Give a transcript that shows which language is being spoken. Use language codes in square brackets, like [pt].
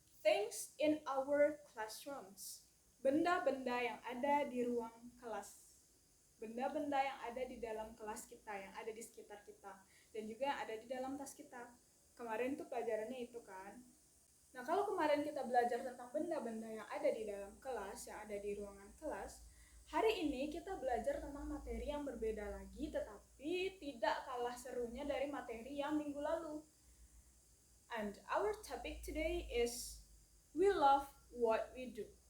[en] Things in our classrooms. [id] Benda-benda yang ada di ruang kelas. Benda-benda yang ada di dalam kelas kita, yang ada di sekitar kita, dan juga yang ada di dalam tas kita. Kemarin tuh pelajarannya itu kan. Nah, kalau kemarin kita belajar tentang benda-benda yang ada di dalam kelas, yang ada di ruangan kelas, hari ini kita belajar tentang materi yang berbeda lagi, tetapi tidak kalah serunya dari materi yang minggu lalu. [en] And our topic today is we love what we do.